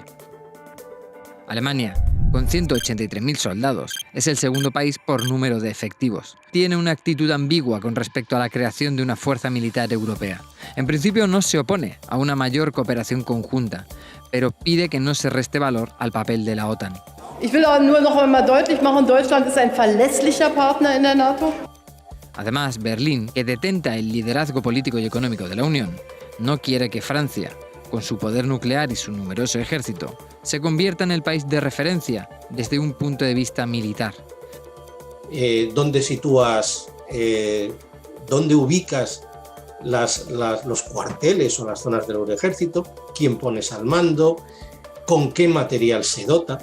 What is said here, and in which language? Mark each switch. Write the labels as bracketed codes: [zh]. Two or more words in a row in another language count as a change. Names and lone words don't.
[es] Alemania, con 183.000 soldados, es el segundo país por número de efectivos. Tiene una actitud ambigua con respecto a la creación de una fuerza militar europea. En principio no se opone a una mayor cooperación conjunta, pero pide que no se reste valor al papel de la OTAN. [de] Ich will aber nur noch einmal deutlich machen, Deutschland ist ein verlässlicher Partner in der NATO. [es] Además, Berlín, que detenta el liderazgo político y económico de la Unión, no quiere que Francia, con su poder nuclear y su numeroso ejército, se convierta en el país de referencia desde un punto de vista militar. ¿Dónde sitúas dónde ubicas los cuarteles o las zonas del ejército, quién pones al mando, con qué material se dota.